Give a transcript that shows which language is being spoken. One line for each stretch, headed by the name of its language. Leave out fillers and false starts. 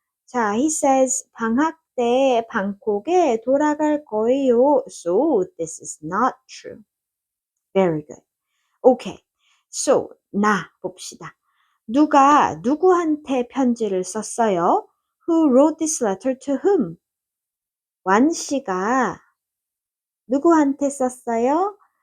Korean: 자,
English: he says
Korean: 방학 때 방콕에 돌아갈 거예요.
English: So, this is not true. Very good. Okay.
Korean: So, 나 봅시다. 누가 누구한테 편지를 썼어요?
English: Who wrote this letter to whom?
Korean: 완 씨가 누구한테 썼어요?